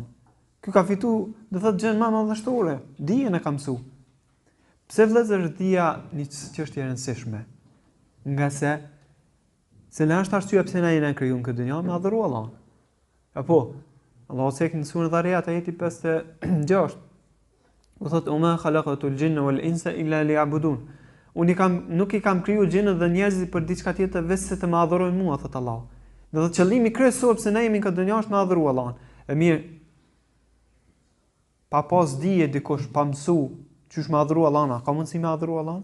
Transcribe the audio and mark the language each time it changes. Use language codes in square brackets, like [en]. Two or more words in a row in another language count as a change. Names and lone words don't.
[sq] Ky ka fituar, do thotë gjën më madhështuare, dijen e ka mësuar. Pse vëllezër dija një çështje e rëndësishme? Nga se në është arsyeja pse na jena krijuar në këtë dynjë me adhuru Allahun. Apo Allahu thek në surën Dhariyat ajeti 56. Do thotë [ar] وما خلقت الجن والإنس إلا ليعبدون. [sq] Unë nuk i kam krijuar gjinët dhe njerëzit për diçka tjetër veç se të më adhurojnë mua, thot Allahu. Do thotë qëllimi kryesor pse ne jemi në këtë dynjë është me adhuru Allahun. E mirë, pa pas dije dikush pa mësu çysh me adhuru Allahun, ka mundësi me adhuru Allahun?